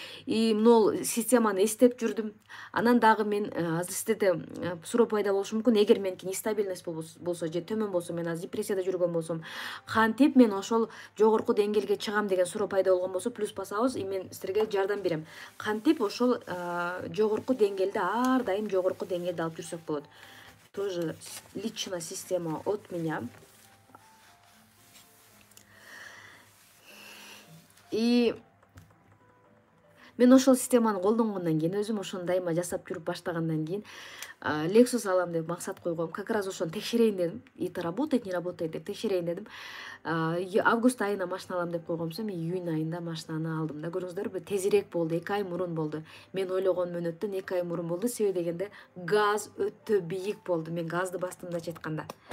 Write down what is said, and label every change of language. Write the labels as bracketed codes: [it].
[ky] И могул системаны эстеп жүрдүм. Анан дагы мен азыр сизде суроо пайда болушу мүмкүн. Эгер меники нестабильность болсо же төмөн болсо, мен азыр депрессияда жүргөн болсом, кантип мен ошол жогорку деңгээлге чыгам деген суроо пайда болгон болсо, плюс басабыз, и мен силерге жардам берем. Кантип ошол жогорку деңгээлде ар дайым жогорку деңгээлде алып жүрсөк болот. [ru] Тоже лично система от меня. [ky] И мен ошол системаны колдонгондон кийин, өзүм ошону дайыма жасап жүрүп баштагандан кийин Lexus алам деп максат койгом. [ru] Как раз [ky] ошону текшерейин дедим. [ru] Это работает, не работает [ky] деп текшерейин дедим. Август айына машина алам деп койгомсум, июнь айында машинаны алдым да. Көрүңүздөрбү, тезирээк болду, 2 ай мурун болду. Мен ойлогон мөөнөттөн 2 ай мурун болду. Себеби дегенде газ өтө бийик болду. Мен газды бастым да айтканда.